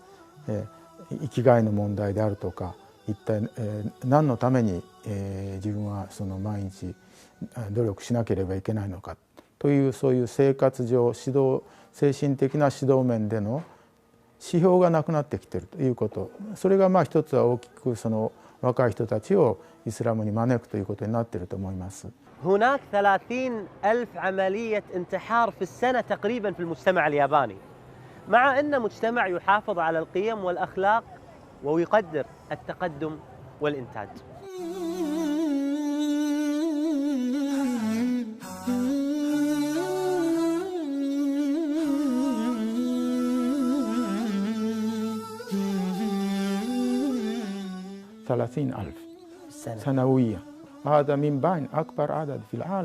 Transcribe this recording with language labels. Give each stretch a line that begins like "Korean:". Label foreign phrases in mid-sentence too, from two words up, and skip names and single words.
Japanese: 生きがいの問題であるとか一体、何のために、自分はその毎日努力しなければいけないのかというそういう生活上精神的な指導面での指標がなくなってきているということ、それが一つは大きくその若い人たちをイスラムに招くということになっていると思います。
Arabic: هناك 30,000 عملية انتحار في السنة تقريبا في المجتمع الياباني، مع أن مجتمع يحافظ على القيم والأخلاق ويقدر التقدم والإنتاج. ثلاثين ألف سنويا، هذا من بين أكبر عدد في العالم.